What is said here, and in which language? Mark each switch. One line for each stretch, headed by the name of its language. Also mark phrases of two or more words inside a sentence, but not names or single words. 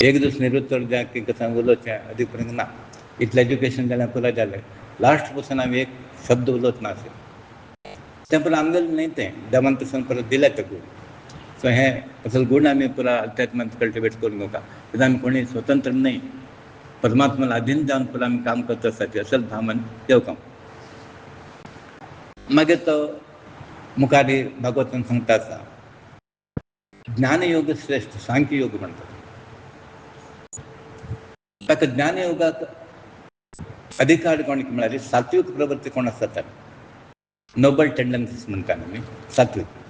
Konkani: एक दीस निरुत्तर जाय की कसं उलोवचें अदीक पर्यंत ना. इतलें एज्युकेशन जालें पुराय जालें. लास्ट पासून हांव एक शब्द उलोवच नाशिल्लो. तें पूण आमगेलें न्हय तें देवान तसो परत दिलें तें गूण. सो हें असले गूण आमी पुरा अध्यात्मांत कल्टिवेट करून घेवता. कित्याक आमी कोणूय स्वतंत्र न्हय. परमात्म्याला अधीन जाऊन पुढे आम्ही काम करत असताचे असल भामन देव काम. मागे तो मुखारी भागवतान सांगता आसा ज्ञानयोग श्रेष्ठ सांख्ययोग म्हणतात. ताका ज्ञानयोगाक अधिकार कोणाक म्हळ्यार सात्विक प्रवृत्ती कोण आसता
English: noble tendencies
Konkani: म्हणटा आमी सात्विक.